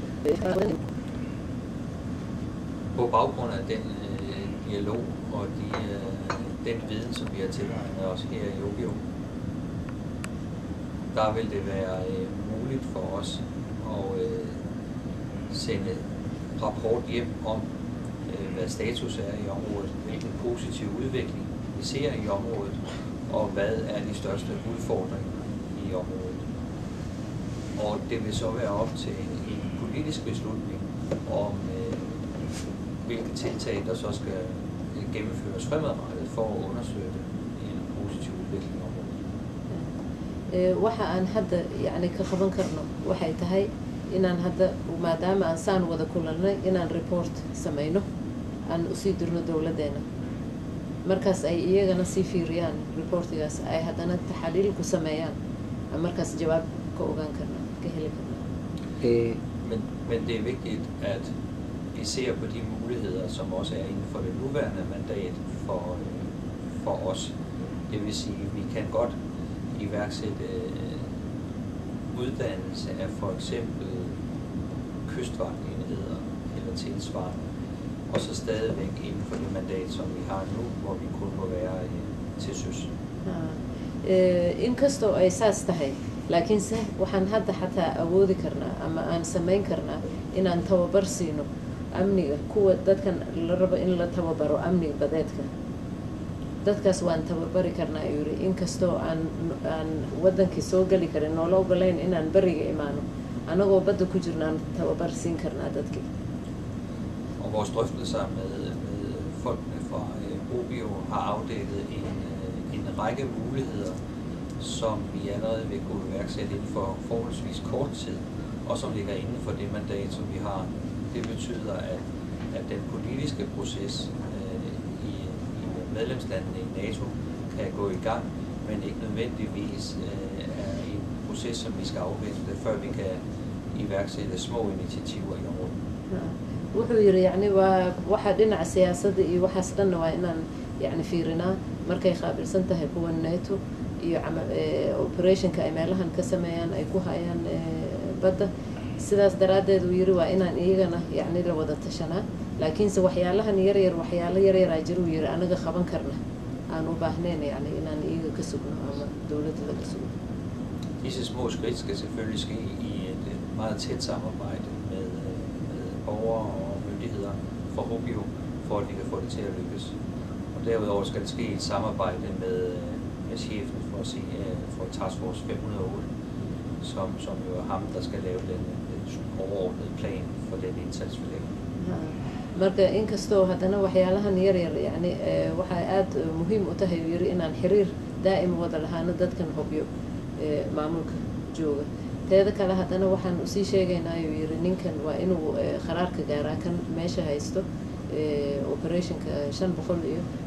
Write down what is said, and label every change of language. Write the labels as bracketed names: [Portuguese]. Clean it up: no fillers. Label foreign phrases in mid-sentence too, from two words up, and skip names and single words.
[Danish] på baggrund af den dialog og den viden, som vi har tilegnet os her i Hobyo, der vil det være muligt for os at sende rapport hjem om, hvad status er i området, hvilken positiv udvikling vi ser i området, og hvad er de største udfordringer i området. Og det vil så være op til en politisk beslutning om, hvilke tiltag der så skal gennemføres fremadrettet for at understøtte en positiv udvikling i området. [Somali] waxa aan hadda yani ka qaban karno waxay tahay inaan hadda maadaama aan saan wada kulanay inaan report samayno aan u sii dirno dowladeena markaas ay iyagana sii fiiriyaan reportigaas ay haddana taxaliil ku sameeyaan markaas jawaab ka ogaan karna ka heli karna. [Danish] Men det er vigtigt, at vi ser på de muligheder, som også er inden for det nuværende mandat for os. Det vil sige, at vi kan godt iværksætte uddannelse af for eksempel kystvagtenheder eller tilsvarende, og så stadigvæk inden for det mandat, som vi har nu, hvor vi kun må være til søs. [Somali] inkastoo ay saas tahay laakiinse waxaan hadda xataa awoodi karnaa ama aan samayn karnaa inaan tababar siino amniga kuwa dadkan la rabo in la tababaro amniga badeedka dadkaas waan tababari karnaa ayuu yidhi inkastoo aan waddankii soo geli karin noola ogolayn inaan beriga imaano anagoo badda ku jirnaan tababar siin karnaa dadkii. [Danish] Og vores drøftelser med folkene fra OBIO har afdækket en række muligheder, som vi allerede vil kunne iværksætte inden for forholdsvis kort tid, og som ligger inden for det mandat, som vi har. Det betyder, at den politiske proces i medlemslandene i NATO kan gå i gang, men ikke nødvendigvis er en proces, som vi skal afvente, før vi kan iværksætte små initiativer i området. [Somali] wuxuu yiri yani waxa dhinaca siyaasadda iyo waxaas dhanna waa inaan yani fiirinaa markay qaabilsan tahay kuwa NATO iyo operationka ay meelahan ka sameeyaan ay ku hayaan badda sidaas daraadeed uu yiri waa inaan iyagana yani la wada tashanaa laakiinse waxyaalahan waxyaalo yaryar ay jiru yiri anaga qaban karna aan u baahnayn yani inaan iyaga ka sugno ama dawladda laga sugno. [Danish] Disse små skridt skal selvfølgelig ske i et meget tæt samarbejde med borgere og myndigheder fra OBIO, for at vi kan få det til at lykkes. Og derudover skal det ske i et samarbejde med chefen for Task Force 508, som jo er ham, der skal lave den overordnede plan for den indsats, vi laver. [Somali] marka inkastoo haddana waxyaalahan yaryar yani waxay aad muhiim u tahay yiri inaan xiriir daa'im wada lahaano dadkan hubyo maamulka jooga teeda kale haddana waxaan usii sheegaynaa ayuu yiri ninkan waa inuu qaraarka gaaraa kan meesha haysto operationka 500 iyo